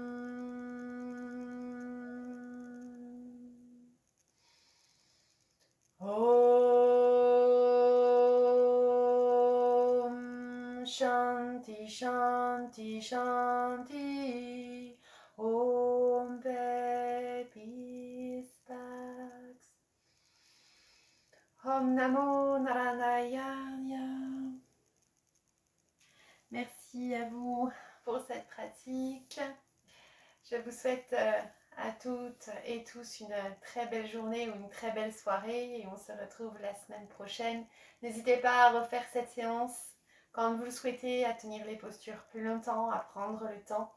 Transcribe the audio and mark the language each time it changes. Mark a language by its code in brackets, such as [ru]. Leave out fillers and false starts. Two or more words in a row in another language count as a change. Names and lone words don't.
[sa] Om Shanti Shanti Shanti. Om Peace Pax. Om Namo Narayana. [fr] Merci à vous pour cette pratique. Je vous souhaite à toutes et tous une très belle journée ou une très belle soirée et on se retrouve la semaine prochaine. N'hésitez pas à refaire cette séance quand vous le souhaitez, à tenir les postures plus longtemps, à prendre le temps.